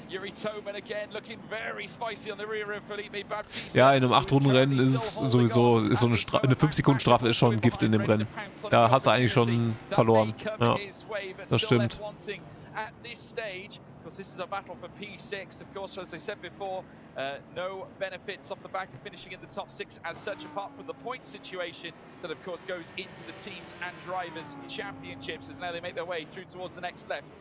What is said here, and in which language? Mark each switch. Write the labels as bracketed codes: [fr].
[en] Yuri Toman again looking very spicy on the rear of Felipe Baptista. [de] Ja, in einem 8-Runden-Rennen ist es sowieso, so eine 5-Sekunden-Strafe ist schon ein Gift in dem Rennen. Da hast du eigentlich schon verloren. Ja, das stimmt. [en] This is a battle for P6, of course, as I said before, no benefits off the back of finishing in the top 6 as such, apart from the point situation that, of course, goes into the teams and drivers championships as now they make their way through towards the next left.